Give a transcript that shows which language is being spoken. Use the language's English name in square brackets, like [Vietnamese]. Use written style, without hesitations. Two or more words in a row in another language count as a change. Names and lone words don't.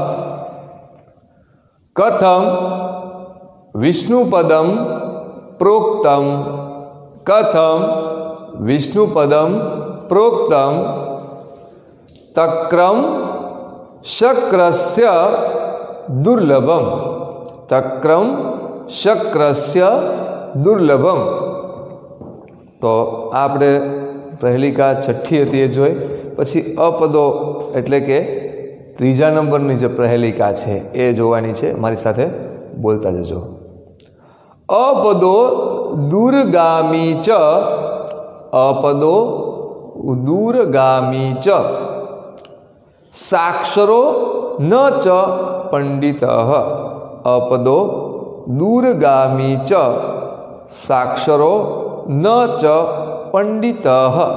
[Sanskrit] कथम विष्णुपदम प्रोक्तम, कथम विष्णुपदम प्रोक्तम, तक्रम शक्रस्य दुर्लभम, तक्रम शक्रस्य दुर्लभम। [Gujarati] તો આપણે પ્રહેલિકા છઠ્ઠી હતી એ જોઈ। પછી અપદો એટલે કે ત્રીજા નંબરની જે પ્રહેલિકા છે એ જોવાની છે। મારી સાથે બોલતા જજો। [Sanskrit] अपदो दूरगामी च, अपदो दूरगामी च, साक्षरो न च पंडितः, अपदो दूरगामी च, साक्षरो न च पंडितः,